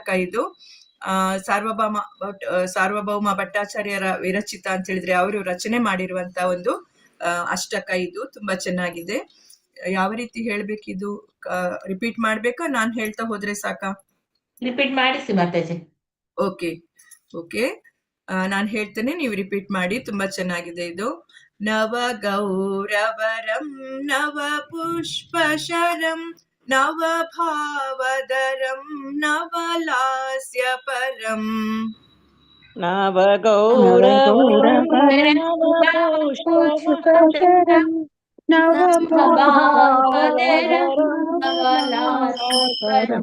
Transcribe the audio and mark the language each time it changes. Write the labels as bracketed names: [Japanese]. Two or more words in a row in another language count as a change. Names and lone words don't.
[Kannada] ಇದು ಸಾರ್ವಭೌಮ ಭಟ್ಟಾಚಾರ್ಯರ ವಿರಚಿತ ಅಂತ ಹೇಳಿದ್ರೆ ಅವರು ರಚನೆ ಮಾಡಿರುವಂತಹ ಒಂದು ಅಷ್ಟಕ. ಇದು ತುಂಬಾ ಚೆನ್ನಾಗಿದೆ. ಯಾವ ರೀತಿ ಹೇಳ್ಬೇಕಿದು? ರಿಪೀಟ್ ಮಾಡ್ಬೇಕಾ, ನಾನ್ ಹೇಳ್ತಾ ಹೋದ್ರೆ ಸಾಕಾ? ರಿಪೀಟ್ ಮಾಡಿಸಿ ಮಾತಾಜಿ. [English] okay okay, [Kannada] ನಾನ್ ಹೇಳ್ತೇನೆ, ನೀವು ರಿಪೀಟ್ ಮಾಡಿ. ತುಂಬಾ ಚೆನ್ನಾಗಿದೆ ಇದು. [Sanskrit] ನವ ಗೌರವರಂ ನವ ಪುಷ್ಪಶರಂ ನವ ಭಾವದರಂ ನವ ಲಾಸ್ಯ ಪರಂ. ನವ ಗೌರವರಂ ನವ ಭಾವದರಂ ನವ ಲಾಸ್ಯಪರಂ